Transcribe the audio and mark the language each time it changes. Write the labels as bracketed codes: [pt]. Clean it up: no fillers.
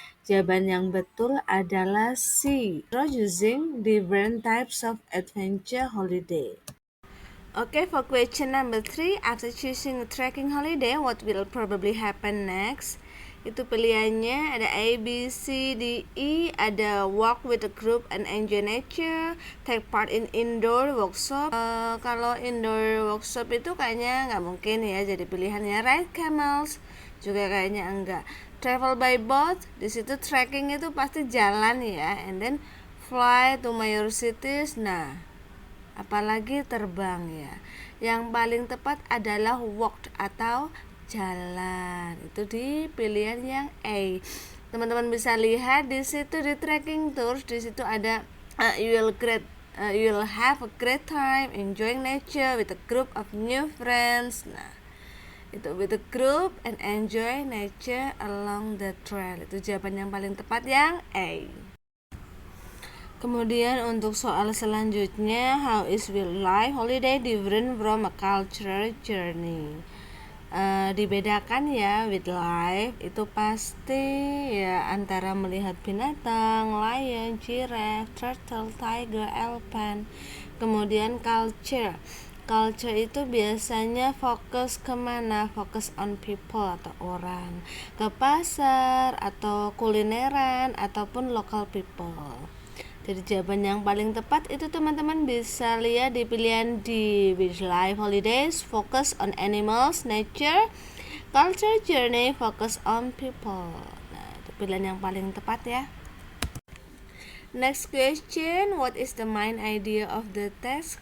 [id] Jawaban yang betul adalah C. [en] Introducing different types of adventure holiday. Okay, for question number 3, after choosing a trekking holiday, what will probably happen next? [id] Itu pilihannya ada A, B, C, D, E, ada [en] walk with a group and enjoy nature, take part in indoor workshop. [id] Kalau indoor workshop itu kayaknya nggak mungkin ya, jadi pilihannya [en] ride camels [id] juga kayaknya enggak. [en] Travel by boat, [id] di situ trekking itu pasti jalan ya, [en] and then fly to major cities. [id] Nah, apalagi terbang ya. Yang paling tepat adalah walk atau jalan. Itu di pilihan yang A. Teman-teman bisa lihat di situ di trekking tours di situ ada [en] you will have a great time enjoying nature with a group of new friends. [id] Nah, itu [en] with a group and enjoy nature along the trail. [id] Itu jawaban yang paling tepat yang A. Kemudian untuk soal selanjutnya, [en] how is wildlife holiday different from a cultural journey? [id] Dibedakan ya, wildlife itu pasti ya antara melihat binatang, lion, giraffe, turtle, tiger, elephant. Kemudian culture itu biasanya fokus kemana? Fokus [en] on people [id] atau orang, ke pasar atau kulineran ataupun [en] local people. [id] Jadi jawaban yang paling tepat itu teman-teman bisa lihat di pilihan D, [en] wildlife holidays focus on animals, nature, culture journey focus on people. [id] Nah, itu pilihan yang paling tepat ya. [en] Next question, what is the main idea of the test?